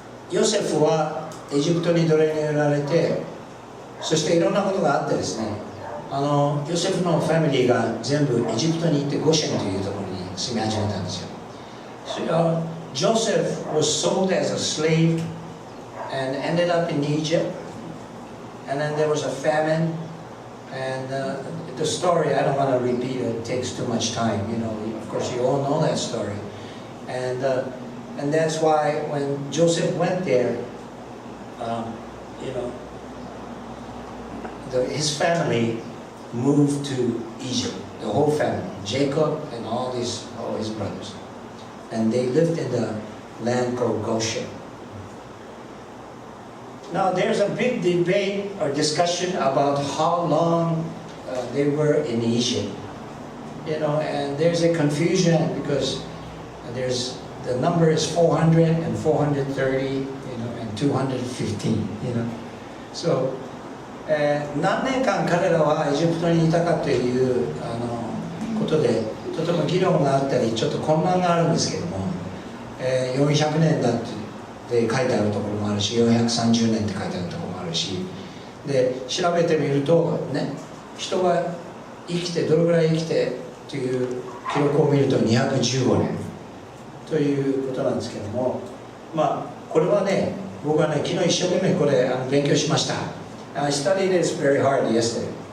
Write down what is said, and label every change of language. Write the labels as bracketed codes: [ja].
[ja] ヨセフはエジプトに奴隷に売られて、そしていろんなことがあってですね、ヨセフのファミリーが全部エジプトに行ってゴシェンというところに住み始めたんですよ。 [en] Joseph was sold as a slave and ended up in Egypt. and then there was a famine, and the story, I don't want to repeat it, it takes too much time, you know, of course you all know that story. And that's why when Joseph went there, you know, his family moved to Egypt, the whole family, Jacob and all his brothers. And they lived in the land called Goshen. Now there's a big debate or discussion about how long they were in Egypt. You know, and there's a confusion because the number is 400 and 430, you know, and 215, you know. [ja] So, 何年間彼らはエジプトにいたかということでとても議論があったりちょっと混乱があるんですけども、 400年だって書いてあるところもあるし430年って書いてあるところもあるしで調べてみるとね人が生きてどれぐらい生きてという記録を見ると215年ということなんですけども、まあこれはね僕はね昨日一生懸命これ勉強しました。 [en] I studied this very hard yesterday.